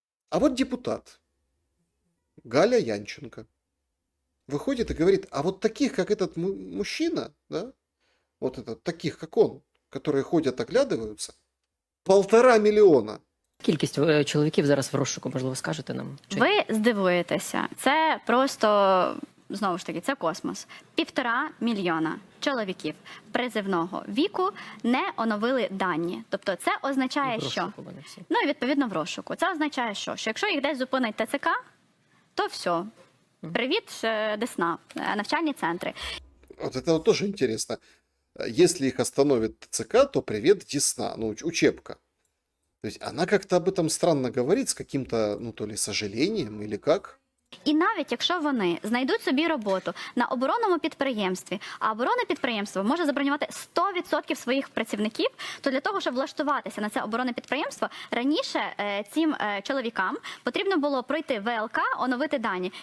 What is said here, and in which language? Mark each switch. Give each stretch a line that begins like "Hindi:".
Russian: А вот депутат Галя Янченко выходит и говорит, а вот таких, как этот мужчина, да, вот этот, таких, как он, которые ходят, оглядываются,
Ukrainian: 1,5 мільйона. Кількість чоловіків зараз в розшуку, можливо, скажете нам? Ви здивуєтеся, це просто, знову ж таки, це космос. 1,5 мільйона чоловіків призивного віку не оновили дані. Тобто це означає, що... Ну і відповідно в розшуку. Це означає, що якщо їх десь зупинить ТЦК, то все. Привіт, Десна, навчальні центри.
Russian: Вот это вот тоже интересно. Если их остановит ТЦК, то привет, Десна, ну, учебка. То есть она как-то об этом странно говорит, с каким-то, ну, то ли сожалением, или как.
Ukrainian: І навіть якщо вони знайдуть собі роботу на оборонному підприємстві, а оборонне підприємство може забронювати 100% своїх працівників, то для того, щоб влаштуватися на це оборонне підприємство, раніше цим чоловікам потрібно було пройти ВЛК, оновити дані.